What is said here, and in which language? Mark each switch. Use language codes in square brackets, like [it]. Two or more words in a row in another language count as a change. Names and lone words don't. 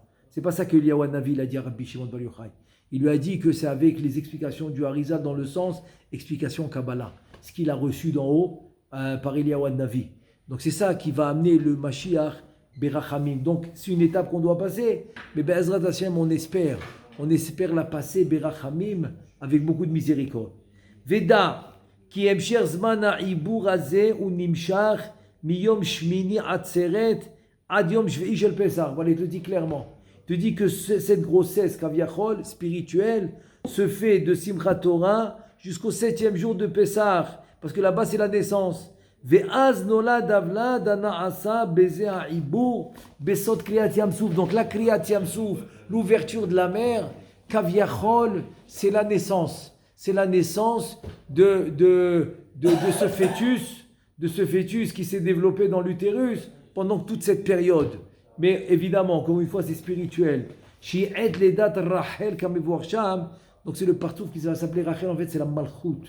[fr] C'est pas ça que Eliyahu Navi a dit à Rabbi Shimon Bar Yochai. Il lui a dit que c'est avec les explications du Harizal dans le sens explication Kabbalah, ce qu'il a reçu d'en haut par Eliyahu Navi. Donc c'est ça qui va amener le [he] משיח ברחמים. [fr] Donc c'est une étape qu'on doit passer, mais [he] בעזרת השם [fr] on espère la passer Berachamim avec beaucoup de miséricorde. [he] ודע כי משך זמן העיבור הזה הוא נמשך מיום שמיני עצרת עד יום שביעי של פסח. [fr] Voilà, il te dit clairement. Il te dit que cette grossesse kaviachol spirituelle se fait de Simchat Torah jusqu'au 7e jour de Pesach, parce que là-bas c'est la naissance. [he] ואז נולד הוולד הנעשה בזה העיבור בסוד קריעת ים סוף. [fr] Donc la [he] קריעת ים סוף, [fr] l'ouverture de la mer, kaviachol, c'est la naissance. C'est la naissance de ce fœtus qui s'est développé dans l'utérus pendant toute cette période. Mais évidemment, encore une fois, c'est spirituel. Donc c'est le partouf qui va s'appeler Rachel, en fait c'est la Malchut.